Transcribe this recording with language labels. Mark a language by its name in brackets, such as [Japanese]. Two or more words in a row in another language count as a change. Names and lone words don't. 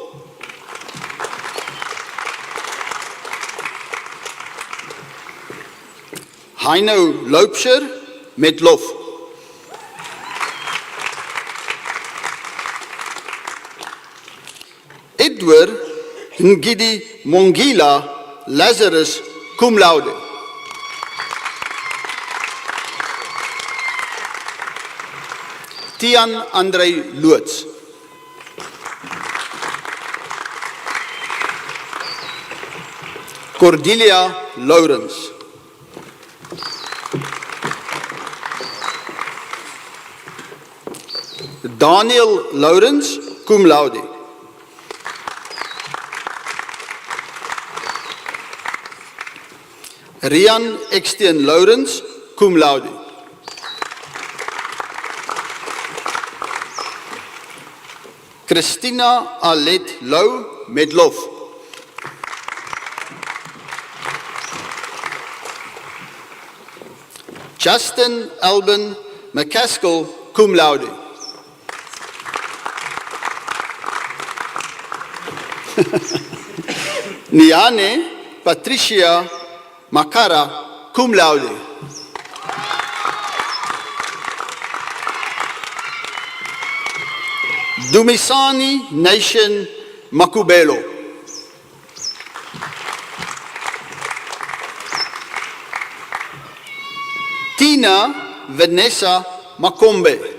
[English] Heino Loupscher [Afrikaans] met lof. [English] Edward Ngidi Mongila Lazarus [Latin] cum laude. [English] Tian Andrei Loots. Cordelia Lawrence. Daniel Lawrence [Latin] cum laude. [English] Rian Ekstein Lawrence, [Latin] cum laude. [English] Christina Alet Lou, [Afrikaans] met lof. [English] Justin Alban McCaskill, [Latin] cum laude. [English] Niane Patricia Makara, [Latin] cum laude. [English] Dumisani Nation Makubelo. Tina Vanessa Makombe.